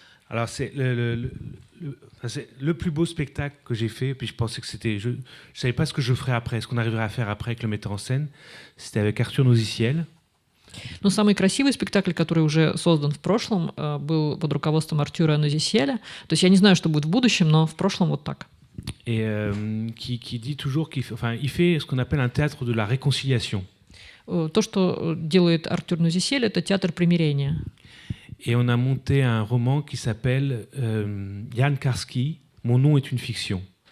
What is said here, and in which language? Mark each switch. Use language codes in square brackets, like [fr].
[fr] Alors, c'est le plus beau spectacle que j'ai fait, puis je pensais que c'était... Je ne savais pas ce que je ferais après, ce qu'on arriverait à faire après avec le metteur en scène. C'était avec Arthur Noziciel. [ru] Но самый красивый спектакль, который уже создан в прошлом, был под руководством Артюра Нозиселя. То есть я не знаю, что будет в будущем, но в прошлом вот так. [fr] Et qui dit toujours il fait ce qu'on appelle un théâtre de la réconciliation. [ru] То, что делает Артюр Нозисель, это театр примирения. [fr] Et on a monté un roman qui s'appelle Jan Karski, Mon nom est une fiction.